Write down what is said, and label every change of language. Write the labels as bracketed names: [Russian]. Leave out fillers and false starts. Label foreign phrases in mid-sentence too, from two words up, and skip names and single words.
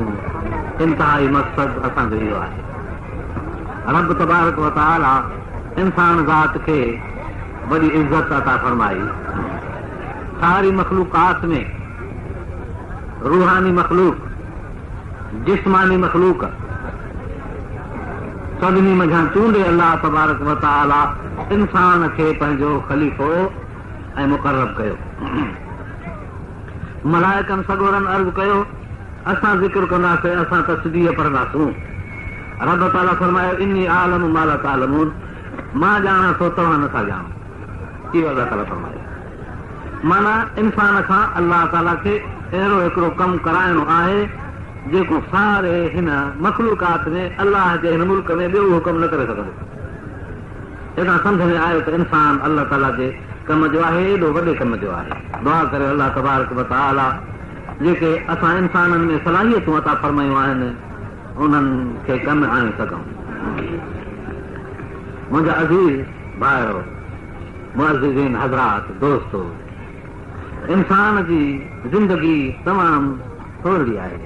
[Sindhi] इंतिहाई मक़सदु असांजो इहो आहे। [Arabic] رب تبارك وتعالى [Sindhi] इंसान ज़ात खे वॾी इज़त अता फरमाई। सारी मखलूक़ात में रूहानी मखलूक, जिस्मानी मखलूक, सभिनी मझां चूंडे [Arabic] الله تبارك وتعالى [Sindhi] इंसान खे पंहिंजो ख़लीफ़ो ऐं मुक़र्रब कयो। मलाइकनि सॻोरनि अर्ज़ु कयो, असां ज़िक्र कंदासीं, असां तस्बीह पढ़ंदासूं। रब ताला फरमायो, [Arabic] إني أعلم ما لا تعلمون, [Sindhi] मां ॼाणा थो तव्हां नथा ॼाणो। इहो अल्लाह ताला फरमायो। माना इंसान खां अल्लाह ताला खे अहिड़ो हिकिड़ो कमु कराइणो आहे जेको सारे हिन मखलूकात में अल्लाह जे हिन मुल्क में ॿियो उहो कमु न करे सघंदो। हितां सम्झ में आयो त इंसान अल्लाह ताला जे कम जो आहे, एॾो वॾे कम जो आहे। दुआ करे [Arabic] الله تبارك وتعالى [Sindhi] जेके असां इंसाननि में सलाहियतूं अता फरमायूं आहिनि उन्हनि खे कमु आणे सघूं। मुंहिंजा अज़ीज़ भाइयो, मुअज़्ज़िज़ीन हज़रात, दोस्तो, इंसान जी ज़िंदगी तमामु थोरी आहे।